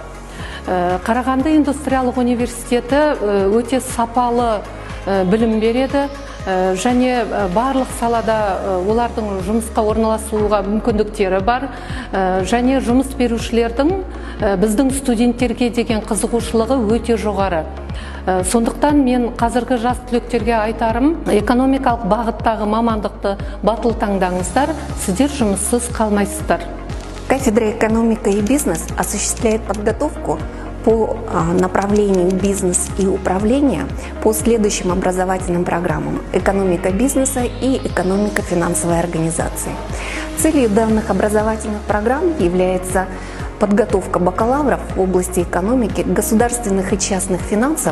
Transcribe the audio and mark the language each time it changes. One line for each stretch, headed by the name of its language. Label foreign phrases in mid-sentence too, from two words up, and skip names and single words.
Kazakh: Қарағанды индустриялық университеті өте сапалы білім береді және барлық салада олардың жұмысқа орналасуға мүмкіндіктері бар және жұмыс берушілердің біздің студенттерге деген қызығушылығы өте жоғары. Сондықтан мен қазіргі жас түлектерге айтарым, экономикалық бағыттағы мамандықты батыл таңдаңыздар, сіздер жұмыссыз қалмайсыздар.
Russian: Кафедра «Экономика и бизнес» осуществляет подготовку по направлению бизнес и управление по следующим образовательным программам: экономика бизнеса и экономика финансовой организации. Целью данных образовательных программ является подготовка бакалавров в области экономики, государственных и частных финансов.